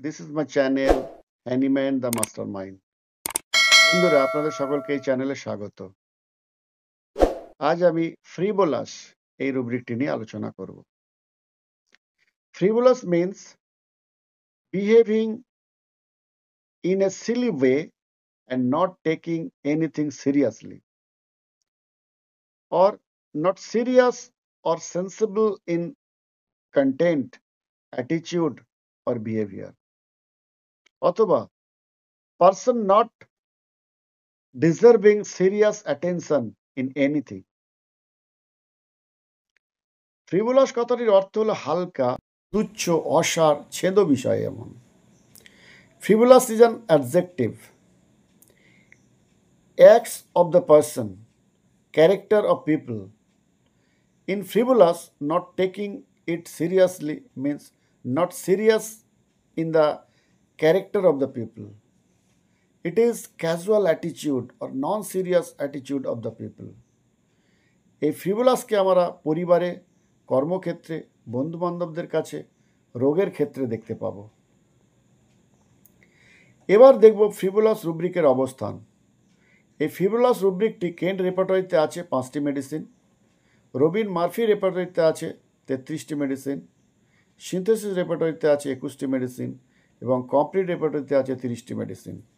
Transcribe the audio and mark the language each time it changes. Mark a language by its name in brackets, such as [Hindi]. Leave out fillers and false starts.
[English] This is my channel Animan the Mastermind. [Bangla] বন্ধুরা আপনাদের সকলকে এই চ্যানেলে স্বাগত। আজ আমি ফ্রিভোলাস এই রুব্রিকটি নিয়ে আলোচনা করব। [English] Frivolous means behaving in a silly way and not taking anything seriously, or not serious or sensible in content, attitude or behavior, অথবা person not deserving serious attention in anything. [Bangla] ফ্রিভোলাস কথাটির অর্থ হলো হালকা, তুচ্ছ, অসার, ছেদ বিষয় এমন। [English] Frivolous is an adjective. Acts of the person, character of people. In frivolous, not taking it seriously means not serious in the character of the people. It is casual attitude or non-serious attitude of the people. [Bangla] এই ফ্রিভোলাসকে আমরা পরিবারে, কর্মক্ষেত্রে, বন্ধুবান্ধবদের কাছে, রোগের ক্ষেত্রে দেখতে পাব। এবার দেখব ফ্রিভোলাস রুব্রিকের অবস্থান। এই ফ্রিভোলাস রুব্রিকটি কেন্ট রেপার্টরিতে আছে 5টি মেডিসিন, রবিন মার্ফি রেপার্টরিতে আছে 33টি মেডিসিন, সিনথেসিস রেপার্টরিতে আছে 21টি মেডিসিন এবং কমপ্লিট রেপার্টরিতে আছে 30টি মেডিসিন।